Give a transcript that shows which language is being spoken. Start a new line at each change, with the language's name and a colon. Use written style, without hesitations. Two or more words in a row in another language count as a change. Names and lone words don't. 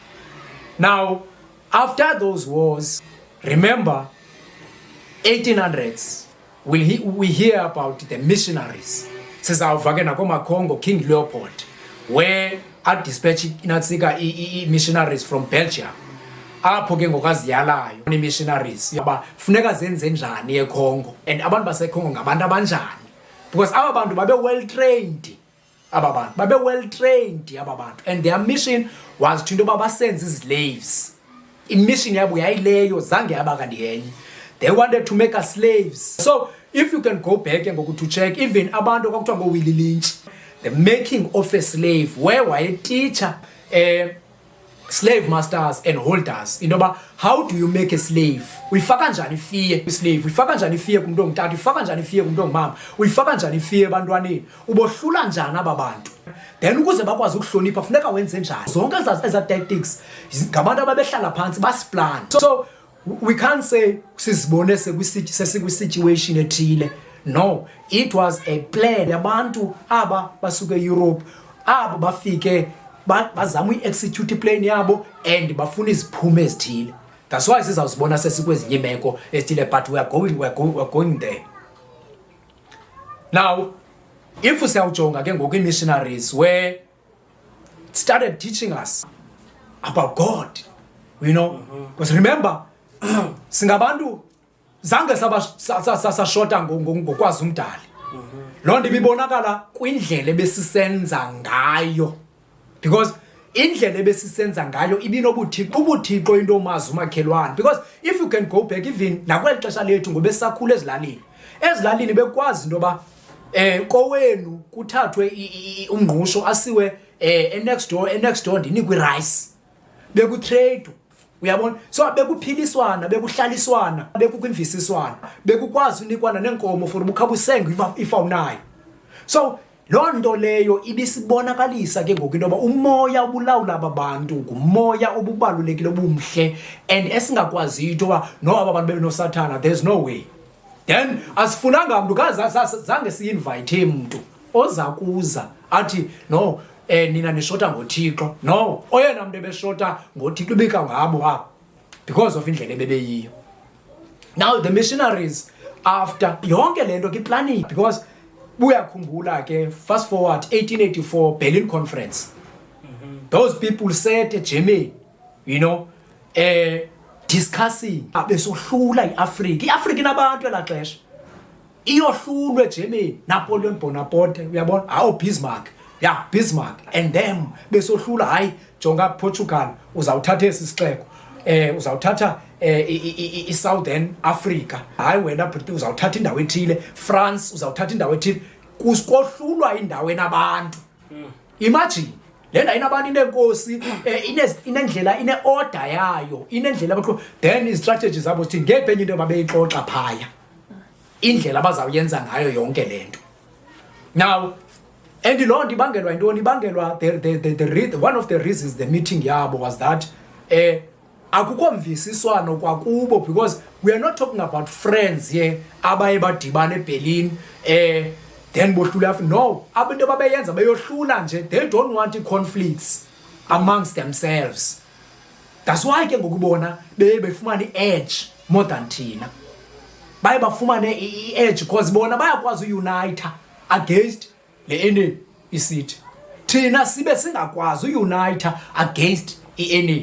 English: Now after those wars, remember 1800s we hear about the missionaries.
Xhosa: Sizawuva ke nakomakhongo King Leopold
English: where dispatch
Xhosa: inatsika
English: missionaries from Belgium.
Xhosa: Apho ke ngokaziyalayo missionaries yaba funeka zenze njani eCongo, and abantu baseCongo ngabantu abanjani, because aba bantu babe
English: well trained, and their mission was to into
Xhosa: basenze slaves. Mission yabo yayileyo, zange yaba kanti yenye.
English: They wanted to make us slaves. So if you can go back and go to check even
Xhosa: abantu kwakuthiwa ngoWillie Lynch,
English: the making of a slave, where waye teacher slave masters and holders into ba how do you make a slave,
Xhosa: uyifaka njani
English: fear slave,
Xhosa: uyifaka njani fear kumuntu ongutata, uyifaka njani fear kumuntu ongumama, uyifaka njani fear ebantwaneni, ubohlula njani aba bantu. Then ukuze bakwazi ukuhlonipha funeka wenze njani. Zonke eza tactics ngabantu ababehlala phansi basplan.
English: So we can't say
Xhosa: sizibone sesikwi situation ethile
English: No, it was a plan
Xhosa: yabantu aba basuke Europe abo bafike bazama uyi-execute plan yabo and bafuna iziphumo ezithile. That's why sizawuzibona sesikwezinye imeko ezithile,
English: but we're going there. Now, if
Xhosa: siyawujonga ke ngoku
English: missionaries where started teaching us about God, you know, because remember
Xhosa: singabantu zange sashota ngokwazi umdali. Loo nto ibibonakala kwindlela ebesisenza ngayo, because indlela ebesisenza ngayo ubuthixo into omazi umakhelwane. Because if you can go back even nakweli xesha lethu ngobe sakhula ezilalini bekwazi into yoba kowenu kuthathwe umngqusho asiwe
English: next door
Xhosa: ndinikwe rice, bekutrade, uyabona. So bekuphiliswana, bekuhlaliswana, bekukwimvisiswana, bekukwazi unikwana nenkomo for ubukhabusenge ifawunayo. So loo nto leyo ibisibonakalisa ke ngoku into yoba umoya obulawula abantu ngumoya obubalulekile obumhle, and esingakwaziyo into yoba no aba bantu bebenosathana,
English: there's no way.
Xhosa: Then asifunanga mntu zange siyi-invite mntu oza kuza athi no nina nishota ngothixo. No, oyena mntu ebeshota ngothixo ibika ngabo apho
English: because of
Xhosa: indlela ebebeyiyo.
English: Now the missionaries after
Xhosa: yonke le nto ke
English: planning, because
Xhosa: buyakhumbula ke
English: fast forward 1884 Berlin Conference. Those people sat at Germany, you know, discussing
Xhosa: besohlula iAfrika inabantu elaa xesha iyohlulwe eGermany. Napoleon Bonaparte, uyabona,
English: Bismarck, yeah, Bismarck and them besohlula.
Xhosa: Hayi jonga Portugal uzawuthatha esi sixeko, uzawuthatha iSouthern Africa. Hayi wena uzawuthatha indawo ethile. France uzawuthatha indawo ethile. Kuskohlulwa indawo enabantu. Imagine lena inabantu inenkosi, inendlela, ine-order yayo, inendlela abaqo. Then i-strategies zabo zithi ngephi enye into babeyixoxa phaya, indlela abazawuyenza ngayo yonke lento. Now, and loo nto ibangelwa yintoni?
English: Ibangelwa one of the reasons the meeting yabo was that
Xhosa: akukho mvisiswano kwakubo,
English: because we are not talking about friends here
Xhosa: abaye badibana eBerlin
English: then
Xhosa: bohlula. No, abantu ababeyenza beyohlula nje.
English: They don't want conflicts amongst themselves.
Xhosa: That's why ke ngokubona befumana i-edge
English: more than
Xhosa: thina. Baye bafumane i-edge because bona bayakwazi uunite against le enemy isithi. Thina sibe singakwazi uunite against i-enemy.